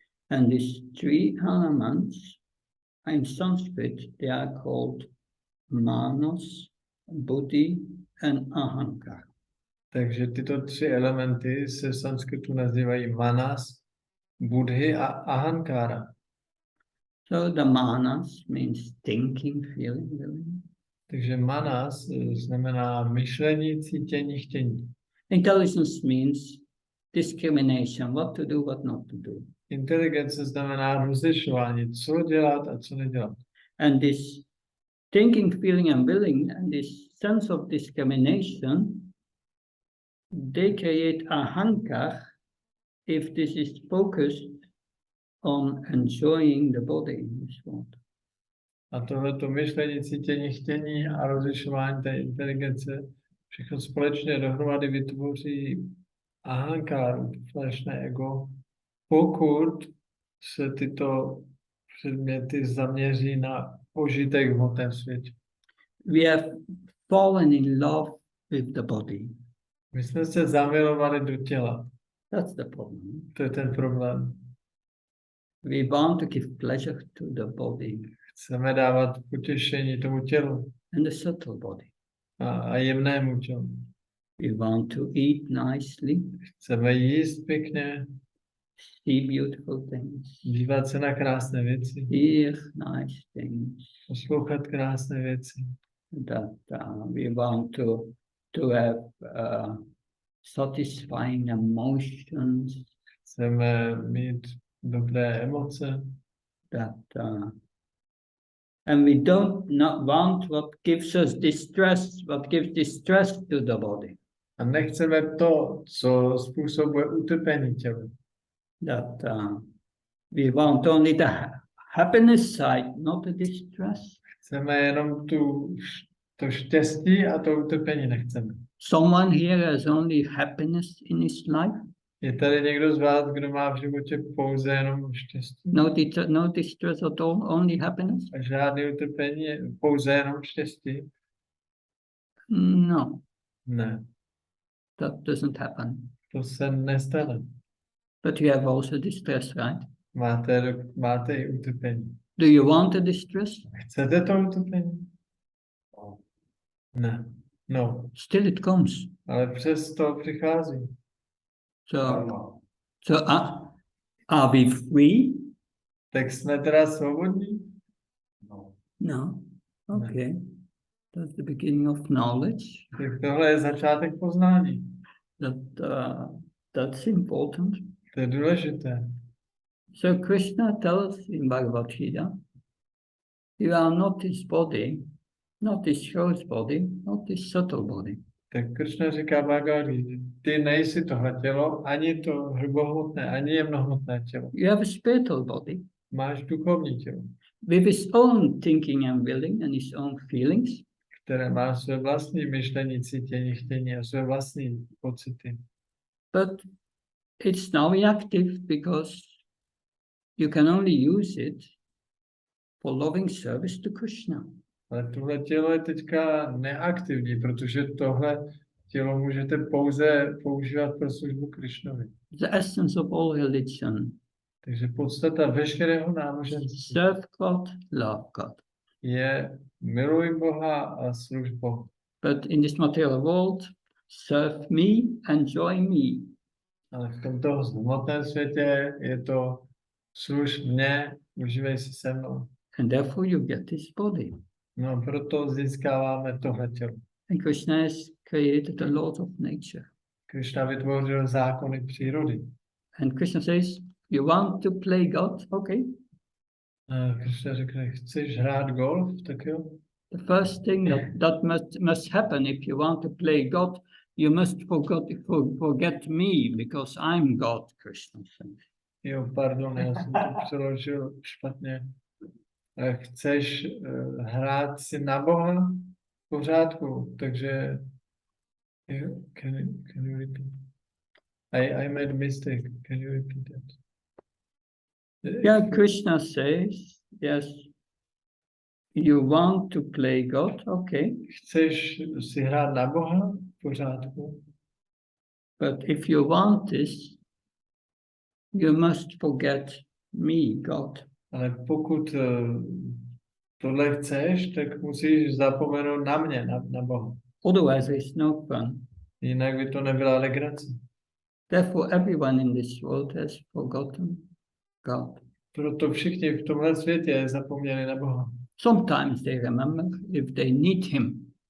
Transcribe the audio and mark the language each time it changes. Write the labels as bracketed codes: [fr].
[en] And these 3 elements, in Sanskrit, they are called manas, buddhi, and ahankara. [cs] Takže tyto 3 elementy se v sanskritu nazývají manas, buddhi a ahankara. [en] So the manas means thinking, feeling, willing. [cs] Takže manas znamená myšlení, cítění, chtění. [en] Intelligence means discrimination, what to do, what not to do. [cs] Inteligence znamená rozlišování, co dělat a co nedělat. [en] And this thinking, feeling, and willing, and this sense of discrimination, they create ahankara if this is focused on enjoying the body in this world. [cs] A tohleto myšlení, cítění, chtění a rozlišování té inteligence, všechno společně dohromady vytvoří ahankáru, falešné ego, pokud se tyto předměty zaměří na požitek v hmotném světě. [en] We have fallen in love with the body. [cs] My jsme se zamilovali do těla. [en] That's the problem. [cs] To je ten problém. [en] We want to give pleasure to the body [cs] Chceme dávat potěšení tomu tělu [en] and the subtle body. [cs] a jemnému tělu. [en] We want to eat nicely, [cs] Chceme jíst pěkně, [en] see beautiful things, [cs] dívat se na krásné věci, [en] hear nice things. [cs] poslouchat krásné věci. [en] That we want to have satisfying emotions. [cs] Chceme mít dobré emoce. [en] That and we don't not want what gives us distress, what gives distress to the body. [cs] A nechceme to, co způsobuje utrpení tělu. [en] That we want only the happiness side, not the distress. [cs] Chceme jenom to štěstí a to utrpení nechceme. [en] Someone here has only happiness in his life. [cs] Je tady někdo z vás, kdo má v životě pouze jenom štěstí? [en] No distress at all, only happiness? [cs] A žádný utrpení, pouze jenom štěstí? [en] No, [cs] Ne, [en] that doesn't happen. [cs] to se nestane. [en] But you have also distress, right? [cs] Máte i utrpení. [en] Do you want the distress? [cs] Chcete to utrpení? Ne. No, [en] Still it comes. [cs] ale přesto přichází. [en] So are we free? [cs] Tak jsme teda svobodní? [en] No. Okay. That's the beginning of knowledge. [cs] Tak tohle je začátek poznání. [en] That's important. [cs] To je důležité. [en] So Krishna tells in Bhagavad Gita, you are not this body, not this gross body, not this subtle body. [cs] Tak Krishna říká Bhagavad Gita, ty nejsi tohle tělo, ani to hrubohmotné, ani jemnohmotné tělo. [en] You have a spiritual body [cs] Máš duchovní tělo, [en] with its own thinking and willing and its own feelings. [cs] které má své vlastní myšlení, cítění, chtění a své vlastní pocity. [en] But it's now inactive because you can only use it for loving service to Krishna. [cs] Ale tohle tělo je teďka neaktivní, protože tohle tělo můžete pouze používat pro službu Krišnovi. [en] The essence of all religion. [cs] Takže podstata veškerého náboženství [en] Serve God, love God. [cs] je miluj Boha a služ Bohu. [en] But in this material world, serve me, enjoy me. [cs] Ale v tomto hmotném světě je to služ mě, užívej si se mnou. [en] And therefore you get this body. [cs] No proto získáváme tohle tělo. [en] And Krishna has created the laws of nature. [cs] Krishna vytvořil zákony přírody. [en] And Krishna says, you want to play God? Okay. [cs] A Krishna řekne, chceš hrát golf? Tak jo. [en] The first thing that must happen if you want to play God, you must forget me because I'm God, Krishna says. [cs] Jo, pardon, já jsem to přeložil špatně. Chceš hrát si na Boha? V pořádku, takže [en] can you repeat? I made a mistake. Can you repeat that? Yeah, Krishna says, yes, you want to play God, okay. [cs] Chceš si hrát na Boha? V pořádku. [en] But if you want this, you must forget me, God. [cs] Ale pokud tohle chceš, tak musíš zapomenout na mě, na Boha. [en] Otherwise, there is no fun. [cs] Jinak by to nebyla legrace. [en] Therefore, everyone in this world has forgotten God. [cs] Proto všichni v tomhle světě zapomněli na Boha. [en] Sometimes they remember if they need him.